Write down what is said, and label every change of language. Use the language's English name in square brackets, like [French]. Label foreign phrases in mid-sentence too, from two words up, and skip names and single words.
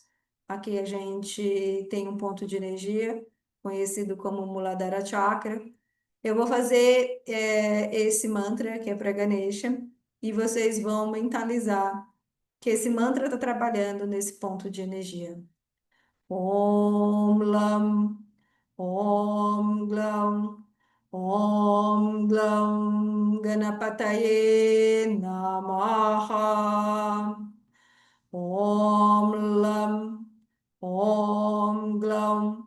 [Portuguese] Aqui a gente tem um ponto de energia, conhecido como Muladhara Chakra. Eu vou fazer esse mantra, que é para Ganesha, e vocês vão mentalizar que esse mantra está trabalhando nesse ponto de energia. [Sanskrit] Om Lam, Om Glam. Om Glam Ganapataye Namaha. Om Lam. Om Glam.